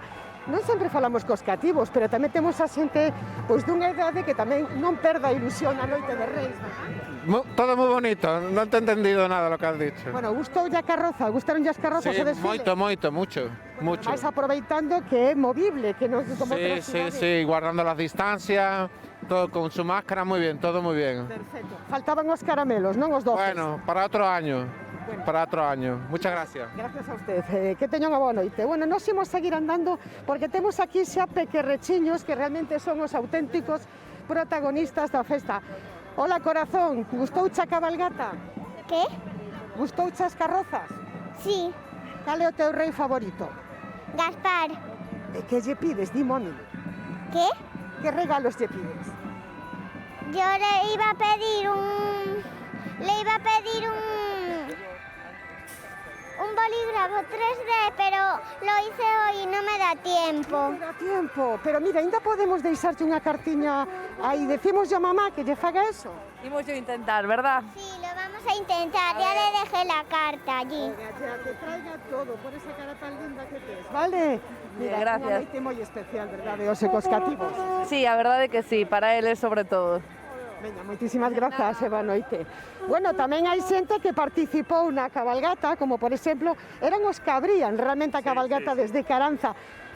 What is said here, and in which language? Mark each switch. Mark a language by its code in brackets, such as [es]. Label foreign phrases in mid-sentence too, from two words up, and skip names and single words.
[gl] Non sempre falamos cos cativos, pero tamén temos a xente pois dunha idade que tamén non perda a ilusión a Noite de Reis, verdad? Todo moi bonito, [es] non te he entendido nada lo que has dicho. [gl] Bueno, gustoulle a carroza, gustaron as carrozas o desfile? [es] Mucho. [gl] Vais aproveitando que é movible, que non como outras cidades. [es] Sí, guardando las distancias, todo con su máscara, muy bien, todo muy bien. Perfecto. [gl] Faltaban os caramelos, non os doces? [es] Bueno, para otro año. Para otro año. Muchas gracias. Gracias a usted. [gl] Que teñan unha boa noite. Bueno, nós imos seguir andando porque temos aquí xa pequerrechiños que realmente son os auténticos protagonistas da festa. Hola, corazón, gustouche a cabalgata? Que? Gustouche as carrozas? [es] Sí. [gl] Cal é o teu rei favorito? Gaspar. E que lle pides? Dimome. Que? Que regalos lle pides? [es] Yo le iba a pedir un bolígrafo 3D, pero lo hice hoy y no me da tiempo. [gl] Non me dá tiempo, pero mira, ainda podemos deixarte unha cartiña aí. Decimos a mamá que lle faga eso. Imos yo intentar, ¿verdad? [es] Sí, lo vamos a intentar. Ya le dejé la carta allí. Ya que traiga todo, por esa cara tan linda que tes. Vale? Mira, gracias. [gl] Unha noite moi especial, verdade? Os ecos cativos. Sí, a verdade que sí, para eles sobre todo. Veña, moitísimas grazas, boa noite. Bueno, tamén hai xente que participou na cabalgata, como por exemplo, eran os que abrían realmente a cabalgata desde Caranza.